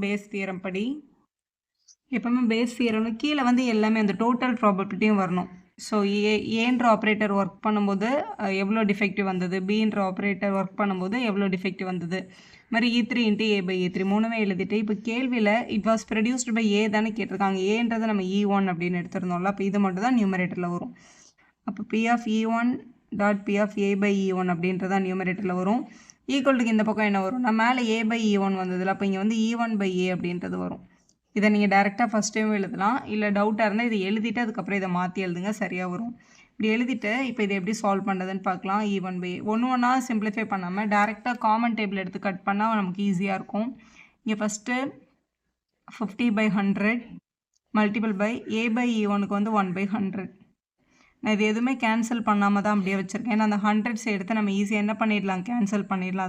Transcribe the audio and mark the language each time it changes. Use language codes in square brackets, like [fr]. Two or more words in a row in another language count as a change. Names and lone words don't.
[en] Bayes theorem [ta] படி எப்போவுமே [en] Bayes theorem [ta] கீழே வந்து எல்லாமே அந்த [en] total probability [ta] வரணும். ஸோ ஏன்ற [en] operator work [ta] பண்ணும்போது எவ்வளோ டிஃபெக்டிவ் வந்தது, பின்ற [en] operator work [ta] பண்ணும்போது எவ்வளோ டிஃபெக்டிவ் வந்தது, மாதிரி E3 × A/E3 மூணுமே எழுதிட்டு, இப்போ கேள்வியில் [en] it was produced by A [ta] தானே கேட்டிருக்காங்க. ஏன்றதை நம்ம E1 அப்படின்னு எடுத்துருந்தோம்ல, அப்போ இது மட்டும் தான் நியூமரேட்டரில் வரும். அப்போ P of E1 டாட் P of A/E1 அப்படின்றதான் நியூமரேட்டரில் வரும். ஈக்குவல்ட்டுக்கு இந்த பக்கம் என்ன வரும்னா, மேலே A/E1 வந்ததில்ல, அப்போ இங்கே வந்து E1/A அப்படின்றது வரும். இதை நீங்கள் டேரெக்டாக [en] first time [ta] எழுதலாம், இல்லை டவுட்டாக இருந்தால் இதை எழுதிட்டு அதுக்கப்புறம் இதை மாற்றி எழுதுங்க, சரியாக வரும். இப்படி எழுதிட்டு இப்போ இதை எப்படி சால்வ் பண்ணுறதுன்னு பார்க்கலாம். E1/A ஒன்றா சிம்பிளிஃபை பண்ணாமல் டேரெக்டாக [en] common table [ta] எடுத்து கட் பண்ணால் நமக்கு ஈஸியாக இருக்கும். இங்கே ஃபஸ்ட்டு 50/100 மல்டிபிள் பை A/E1க்கு வந்து 1/100. நான் இது எதுவுமே கேன்சல் பண்ணாமல் தான் அப்படியே வச்சுருக்கேன். ஏன்னா அந்த 100s எடுத்து நம்ம ஈஸியாக என்ன பண்ணிடலாம், கேன்சல் பண்ணிடலாம்.